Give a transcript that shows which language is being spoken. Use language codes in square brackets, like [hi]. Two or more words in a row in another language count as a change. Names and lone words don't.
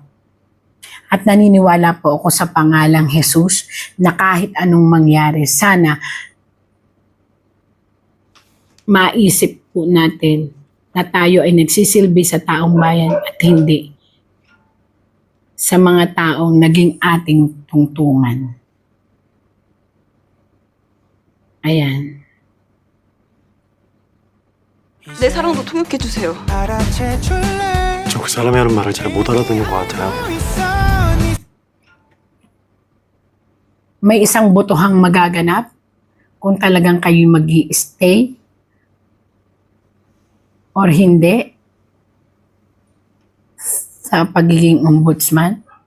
[tl] At naniniwala po ako sa pangalang Jesus na kahit anong mangyari, sana maisip po natin na tayo ay nagsisilbi sa taong bayan at hindi sa mga taong naging ating tungtungan. Ayan. [ko] 내 사랑도 통역해주세요. 저 그 사람이 하는 말을 잘 못 알아듣는 것 같아요. [tl] May isang botohang magaganap kung talagang kayo mag-i-stay or hindi sa pagiging ombudsman.